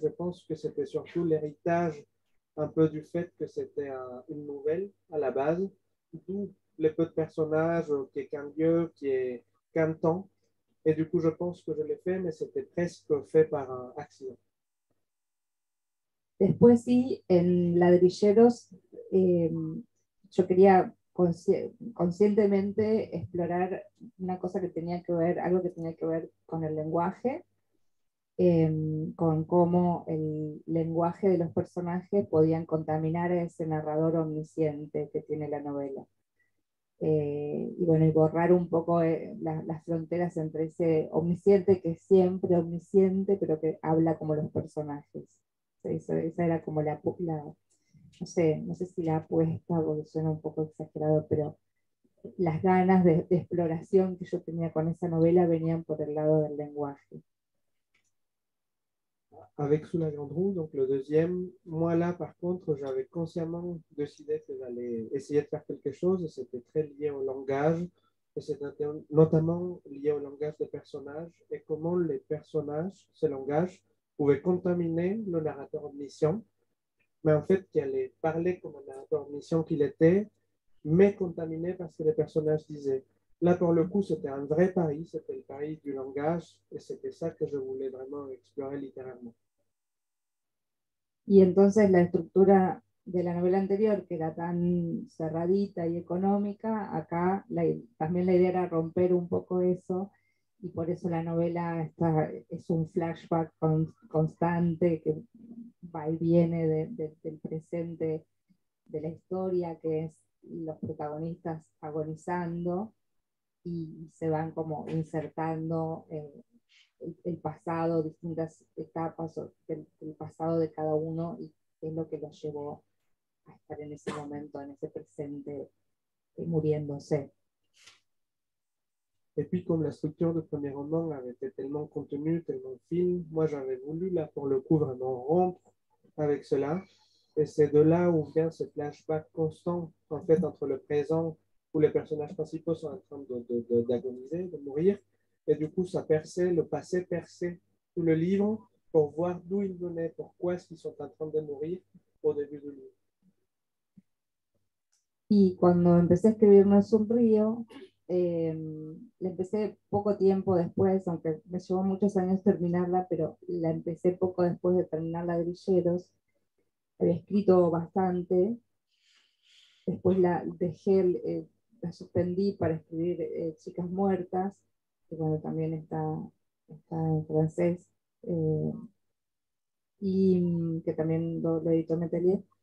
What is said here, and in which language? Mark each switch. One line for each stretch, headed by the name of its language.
French: Je pense que c'était surtout l'héritage un peu du fait que c'était une nouvelle à la base, d'où les peu de personnages, qui est qu'un lieu, qui est qu'un temps. Et du coup, je pense que je l'ai fait, mais c'était presque fait par un accident.
Spanish: Después sí, en Ladrilleros, yo quería conscientemente explorar una cosa que tenía que ver, algo que tenía que ver con el lenguaje, con cómo el lenguaje de los personajes podían contaminar a ese narrador omnisciente que tiene la novela. Y bueno, y borrar un poco las fronteras entre ese omnisciente que es siempre omnisciente, pero que habla como los personajes. Esa era como no sé si la apuesta, porque suena un poco exagerado, pero las ganas de exploración que yo tenía con esa novela venían por el lado del lenguaje.
French: Avec Sous la Grande Roue, donc le deuxième, moi là, par contre, j'avais consciemment décidé que j'allais essayer de faire quelque chose, et c'était très lié au langage, et c'était notamment lié au langage des personnages, et comment les personnages, ce langage, pouvaient contaminer le narrateur omniscient, mais en fait, qui allait parler comme un narrateur omniscient qu'il était, mais contaminé parce que les personnages disaient. Là, pour le coup, c'était un vrai pari, c'était le pari du langage, et c'était ça que je voulais vraiment explorer littéralement.
Spanish: Y entonces la estructura de la novela anterior, que era tan cerradita y económica, acá también la idea era romper un poco eso, y por eso la novela es un flashback constante que va y viene del presente de la historia, que es los protagonistas agonizando, y se van como insertando el pasado, distintas etapas del pasado de cada uno, y qué es lo que los llevó a estar en ese momento, en ese presente, muriéndose.
French: Et puis, comme la structure du premier roman avait été tellement contenue, tellement fine, moi, j'avais voulu, là, pour le coup, vraiment rompre avec cela. Et c'est de là où vient ce flashback constant, en fait, entre le présent, où les personnages principaux sont en train d'agoniser, de mourir. Et du coup, ça perçait, le passé perçait tout le livre pour voir d'où ils venaient, pourquoi est-ce qu'ils sont en train de mourir au début du livre.
Spanish: Y cuando empecé a escribir No es un río, la empecé poco tiempo después, aunque me llevó muchos años terminarla, pero la empecé poco después de terminar Ladrilleros. Había escrito bastante, después la dejé, la suspendí para escribir Chicas Muertas, que bueno, también está en francés, y que también lo editó Metelier.